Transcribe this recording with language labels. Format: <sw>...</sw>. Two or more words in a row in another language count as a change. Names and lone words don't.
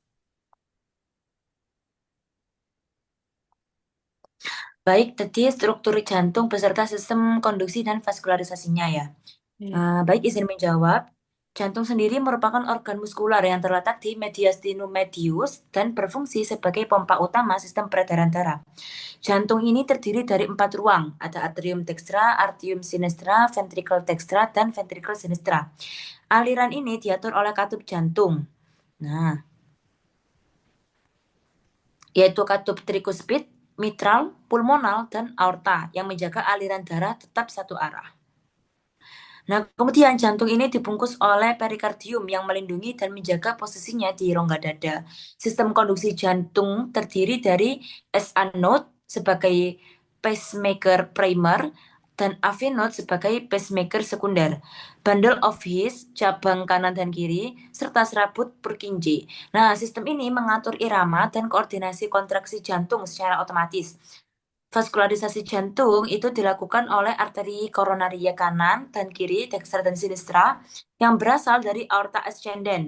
<id>Baik, tadi struktur jantung beserta sistem konduksi dan vaskularisasinya ya. Iya. Baik, izin menjawab. Jantung sendiri merupakan organ muskular yang terletak di mediastinum medius dan berfungsi sebagai pompa utama sistem peredaran darah. Jantung ini terdiri dari 4 ruang, ada atrium dextra, atrium sinistra, ventricle dextra, dan ventricle sinistra. Aliran ini diatur oleh katup jantung. Nah, yaitu katup trikuspid, mitral, pulmonal, dan aorta yang menjaga aliran darah tetap satu arah. Nah, kemudian jantung ini dibungkus oleh perikardium yang melindungi dan menjaga posisinya di rongga dada. Sistem konduksi jantung terdiri dari SA node sebagai pacemaker primer dan AV node sebagai pacemaker sekunder. Bundle of His, cabang kanan dan kiri, serta serabut Purkinje. Nah, sistem ini mengatur irama dan koordinasi kontraksi jantung secara otomatis. Vaskularisasi jantung itu dilakukan oleh arteri koronaria kanan dan kiri, dextra dan sinistra, yang berasal dari aorta ascendens.</id>